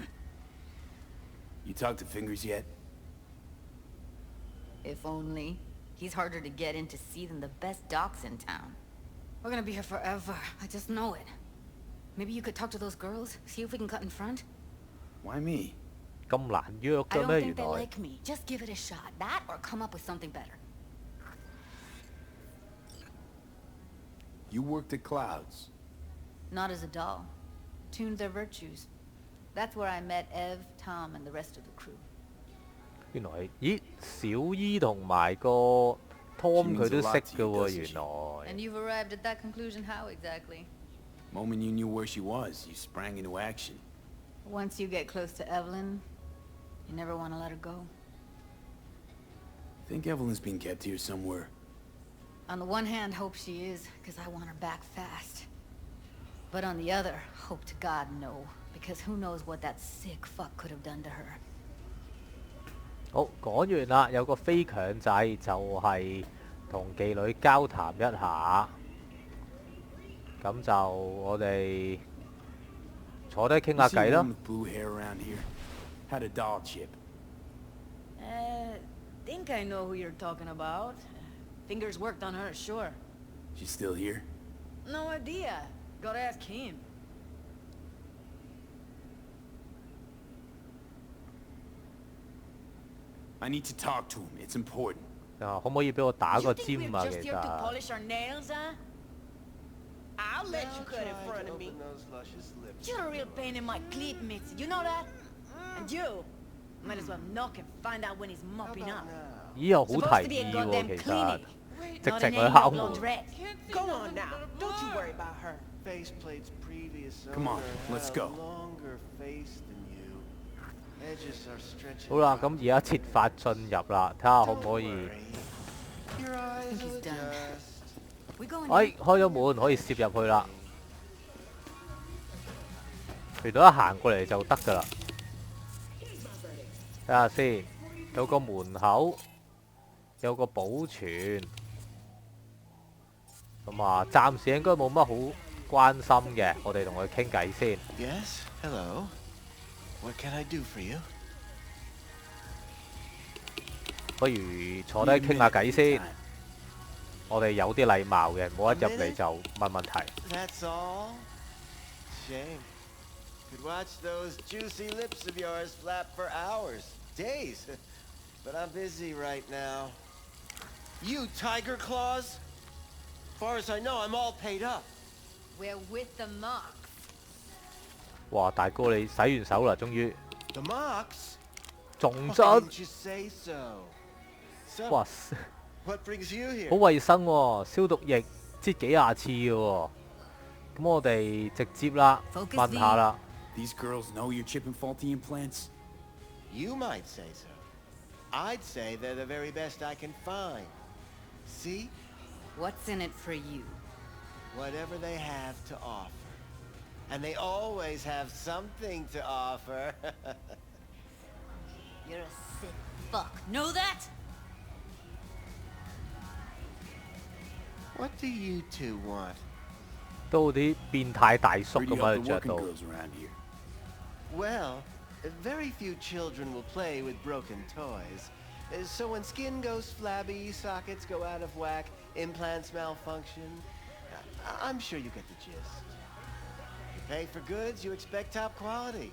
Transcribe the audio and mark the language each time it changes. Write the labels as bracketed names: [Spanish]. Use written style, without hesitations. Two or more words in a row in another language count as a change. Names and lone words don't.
[English] You talked to Fingers yet? If only. He's harder to get in to see than the best docs in town. We're gonna be here forever. I just know it. Maybe you could talk to those girls, see if we can cut in front? Why me? [Cantonese] 咁難約 [English] I [Cantonese] 嘅 [English] don't [Cantonese] 咩？ [English] think [Cantonese] 原 [English] they [Cantonese] 來 [English] like me. Just give it a shot. That or come up with something better. You worked at Clouds. Not as a doll. Tuned their virtues. That's where I met Ev, Tom, and the rest of the crew. [Cantonese] 原來咦小姨同埋個 Tom 佢都識嘅喎，原 [English] And [Cantonese] 來。 [English] you've arrived at that conclusion how exactly? Moment you knew where she was, you sprang into action. Once you get close to Evelyn, you never want to let her go. Think Evelyn's being kept here somewhere. On the one hand, hope she is, because I want her back fast. But on the other, hope to God no, because who knows what that sick fuck could have done to her. [Cantonese] 好，講完啦，有個非強制就係同妓女交談一下，咁就我哋坐低傾下偈啦。 [English] Had a doll chip. Think I know who you're talking about. Fingers worked on her, sure. She's still here? No idea. Gotta ask him. I need to talk to him. It's important. [Cantonese] 啊，可唔可以俾我打個 [English] You think [Cantonese] 尖 [English] we're [Cantonese] 啊？ [English] just [Cantonese] 其 [English] here to [Cantonese] 實 [English] polish our nails, huh? I'll let you cut in front of me. You're a real pain in my cleat, Mitzi. You know that? And you might as well knock and find out when he's mopping up. [Cantonese] 咦，又好 [English] Supposed [Cantonese] 提 [English] to be a [Cantonese] 議喎， [English] goddamn [Cantonese] 其實 [English] clinic. [Cantonese] 直 [English] Not [Cantonese] 情 [English] an [Cantonese] 去 [English] angel [Cantonese] 敲 [English] blown [Cantonese] 門。 [English] dread. Go on now. Don't you worry about her. Faceplate's previous Come on, owner let's had go. a longer face than you. Edges are stretching [Cantonese] 好啦， [English] out. [Cantonese] 咁而家設法進入啦，睇下可唔可以？ [English] Your eyes Think he's will done. adjust. We going [Cantonese] 哎， [English] in? [Cantonese] 開咗門可以攝入去啦。嚟到一行過嚟就得㗎啦。睇下先，有個門口，有個保存。咁啊，暫時應該冇乜好關心嘅，我哋同佢傾偈先。 [English] Yes, hello. What can I do for you? [Cantonese] 不如坐低傾下偈先。我哋有啲禮貌嘅，唔好一入嚟就問問題。 [English] That's all? Shame. Could watch those juicy lips of yours flap for hours, days. But I'm busy right now. You tiger claws? Far as I know, I'm all paid up. We're with the marks. [Cantonese] 哇，大哥你洗完手啦，終於 [English] The marks? [Cantonese] 仲 [English] Why [Cantonese] 真 [English] didn't you say so? So, [Cantonese] 哇， [English] what brings you [Cantonese] 好 [English] here? [Cantonese] 衞生喎，消毒液擠幾廿次嘅喎。咁我哋直接啦， Focus 問下啦。 [English] These girls know you're chipping faulty implants? You might say so. I'd say they're the very best I can find. See? What's in it for you? Whatever they have to offer. And they always have something to offer. You're a sick fuck. Know that? What do you two want? [Cantonese] 都好啲變態大叔 [English] Where [Cantonese] 咁 [English] do you [Cantonese] 樣 [English] help the [Cantonese] 着 [English] working [Cantonese] 到。 [English] girls around here? Well, very few children will play with broken toys. So when skin goes flabby, sockets go out of whack, implants malfunction, I'm sure you get the gist. You pay for goods, you expect top quality.